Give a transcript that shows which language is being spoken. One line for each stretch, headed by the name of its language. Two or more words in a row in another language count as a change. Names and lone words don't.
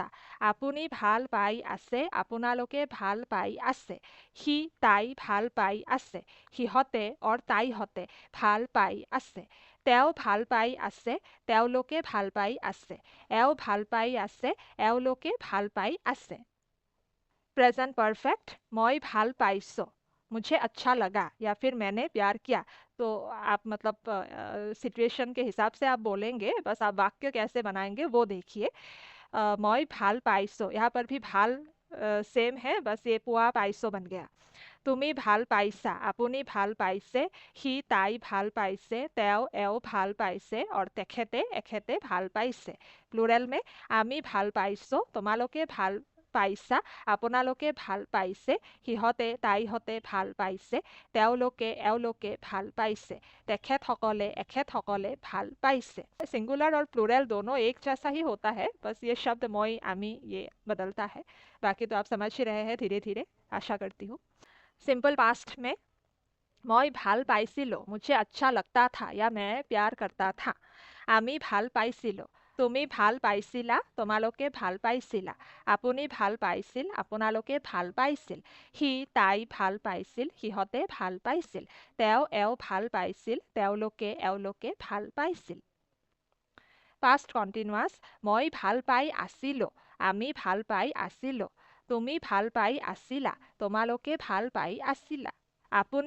Assamese: আপুনি ভাল পাই আছে, আপোনালোকে ভাল পাই আছে। সি তাই ভাল পাই আছে, সিহঁতে और তাইহঁতে ভাল পাই আছে। তেওঁ ভাল পাই আছে, তেওঁলোকে ভাল পাই আছে। এওঁ ভাল পাই আছে, এওঁলোকে ভাল পাই আছে।
English: present perfect.
Assamese: মই ভাল পাইছো,
Hindi: मुझे अच्छा लगा या फिर मैंने प्यार किया। तो आप मतलब सिचुएशन के हिसाब से आप बोलेंगे, बस आप वाक्य कैसे बनाएंगे वो देखिए।
Assamese: মই ভাল পাইছো,
Hindi: यहाँ पर भी भाल सेम है, बस ये पुआ पाइसो बन गया।
Assamese: তুমি ভাল পাইছা, আপুনি ভাল পাইছে। সি তাই ভাল পাইছে, তেওঁ এওঁ ভাল পাইছে और তেখেতে এখেতে ভাল পাইছে। প্লুৰেল में আমি ভাল পাইছো, তোমালোকে ভাল পাইছা, আপোনালোকে ভাল পাইছে। সিহঁতে তাইহঁতে ভাল পাইছে, তেওঁলোকে এওঁলোকে ভাল পাইছে। তেখেতসকলে এখেতসকলে ভাল পাইছে।
Hindi: सिंगुलर और प्लूरल दोनों एक जैसा ही होता है, बस ये शब्द
Assamese: মই আমি
Hindi: ये बदलता है। बाकी तो आप समझ ही रहे हैं धीरे धीरे, आशा करती हूँ।
English: simple past
Assamese: में মই ভাল পাইছিলো,
Hindi: मुझे अच्छा लगता था या मैं प्यार करता था।
Assamese: আমি ভাল পাইছিলো, তুমি ভাল পাইছিলা তোমালোকে ভাল পাইছিলা আপুনি ভাল পাইছিল আপোনালোকে ভাল পাইছিল সি তাই ভাল পাইছিল সিহঁতে ভাল পাইছিল তেওঁ এওঁ ভাল পাইছিল এওঁলোকে ভাল পাইছিল
English: Past continuous
Assamese: মই ভাল পাই আছিলো আমি ভাল পাই আছিলো তুমি ভাল পাই আছিলা তোমালোকে ভাল পাই আছিলা আপুনি